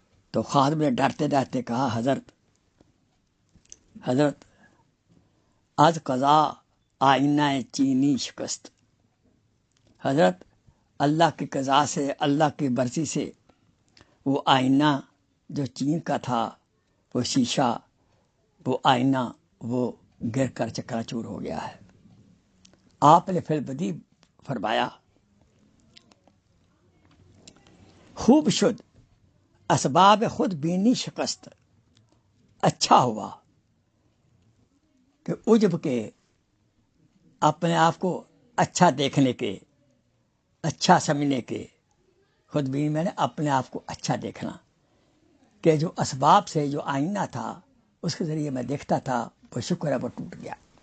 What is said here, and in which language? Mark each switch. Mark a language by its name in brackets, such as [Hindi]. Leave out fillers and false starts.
[Urdu] تو خادم نے ڈرتے ڈرتے کہا حضرت [Persian] از قضا آئینہ چینی شکست. [Urdu] حضرت اللہ کی قضا سے، اللہ کی مرضی سے وہ آئینہ جو چین کا تھا، وہ شیشہ، وہ آئینہ وہ گر کر چکنا چور ہو گیا ہے. آپ نے پھر بدی فرمایا [Persian] خوب شد اسباب خود بینی شکست. [Urdu] اچھا ہوا کہ عجب کے، اپنے آپ کو اچھا دیکھنے کے، اچھا سمجھنے کے، خود بینی میں نے اپنے آپ کو اچھا دیکھنا، کہ جو اسباب سے جو آئینہ تھا اس کے ذریعے میں دیکھتا تھا، وہ شکر ہے وہ ٹوٹ گیا.